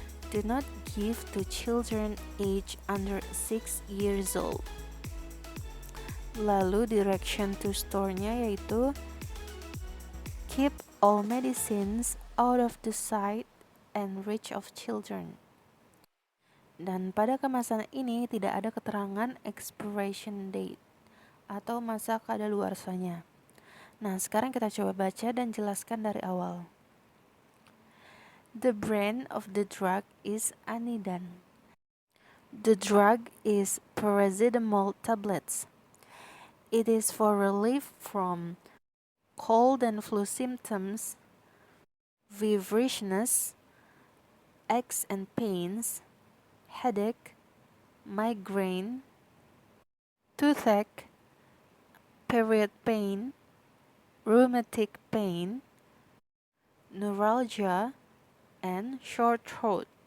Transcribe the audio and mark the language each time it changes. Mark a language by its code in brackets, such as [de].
[en] Do not give to children age under 6 years old. [id] Lalu [en] direction to store-nya [id] yaitu [en] keep all medicines out of the sight and reach of children. [id] Dan pada kemasan ini tidak ada keterangan expiration date atau masa kadaluarsanya. Nah, sekarang kita coba baca dan jelaskan dari awal. [en] The brand of the drug is Anidan. The drug is paracetamol tablets. It is for relief from cold and flu symptoms, feverishness, aches and pains, headache, migraine, toothache, period pain, rheumatic pain, neuralgia, and sore throat.